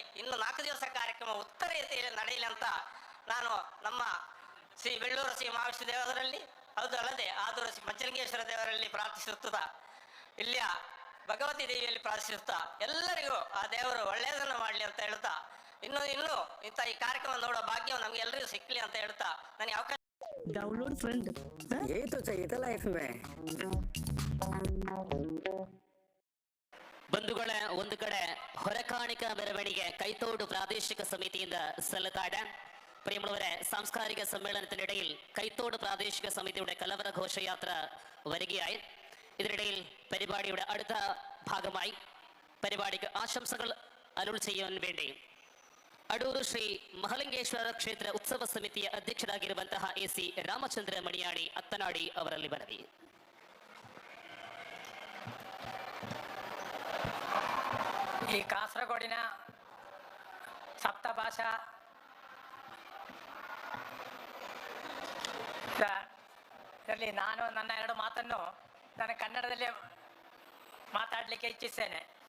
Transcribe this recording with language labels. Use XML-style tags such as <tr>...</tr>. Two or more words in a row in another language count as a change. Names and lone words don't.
<kn>ಇನ್ನು 4 ದಿವಸ ಕಾರ್ಯಕ್ರಮ ಉತ್ತಮ ರೀತಿಯಲ್ಲಿ ನಡೆಯಲಿ ಅಂತ ನಾನು ನಮ್ಮ ಶ್ರೀ ಬೆಳ್ಳೂರು ಶ್ರೀ ಮಹಾವಿಷ್ಣು ದೇವರಲ್ಲಿ, ಅದು ಅಲ್ಲದೆ ಆದೂರು ಶ್ರೀ ಪಂಚಲಿಂಗೇಶ್ವರ ದೇವರಲ್ಲಿ ಪ್ರಾರ್ಥಿಸುತ್ತಾ, ಇಲ್ಲಿಯ ಭಗವತಿ ದೇವಿಯಲ್ಲಿ ಪ್ರಾರ್ಥಿಸುತ್ತಾ ಎಲ್ಲರಿಗೂ ಆ ದೇವರು ಒಳ್ಳೆಯದನ್ನು ಮಾಡಲಿ ಅಂತ ಹೇಳ್ತಾ, ಇನ್ನು ಇಂಥ ಈ ಕಾರ್ಯಕ್ರಮ ನೋಡೋ ಭಾಗ್ಯ ನಮ್ಗೆ ಎಲ್ಲರಿಗೂ ಸಿಕ್ಕಲಿ ಅಂತ ಹೇಳ್ತಾ ನನಗೆ ಅವಕಾಶ.</kn> <en>download friend,</en> <hi>यही तो चाहिए था लाइफ में.</hi> <kn>ಬಂಧುಗಳ ಒಂದು ಕಡೆ ಹೊರಕಾಣಿಕಾ ಮೆರವಣಿಗೆ ಕೈತೋಡು ಪ್ರಾದೇಶಿಕ ಸಮಿತಿಯಿಂದ ಸಲ್ಲುತ್ತಾ ಇದೆ.</kn> <ml>പ്രിയമുള്ളവരെ, സാംസ്കാരിക സമ്മേളനത്തിനിടയിൽ കൈത്തോട് പ്രാദേശിക സമിതിയുടെ കലവറ ഘോഷയാത്ര വരികയായി. ഇതിനിടയിൽ പരിപാടിയുടെ അടുത്ത ഭാഗമായി പരിപാടിക്ക് ആശംസകൾ അരുൾ ചെയ്യാൻ വേണ്ടി അടൂർ ശ്രീ മഹലിംഗേശ്വര ക്ഷേത്ര ഉത്സವ</ml> <kn>ಸಮಿತಿಯ ಅಧ್ಯಕ್ಷರಾಗಿರುವಂತಹ AC ರಾಮಚಂದ್ರ ಮಣಿಯಾಣಿ ಅತ್ತನಾಡಿ ಅವರಲ್ಲಿ ಮನವಿ. ಈ ಕಾಸರಗೋಡಿನ ಸಪ್ತಭಾಷಾ ಇದರಲ್ಲಿ ನಾನು ನನ್ನ 2 ಮಾತನ್ನು ನಾನು ಕನ್ನಡದಲ್ಲೇ ಮಾತಾಡಲಿಕ್ಕೆ ಇಚ್ಛಿಸ್ತೇನೆ.</kn>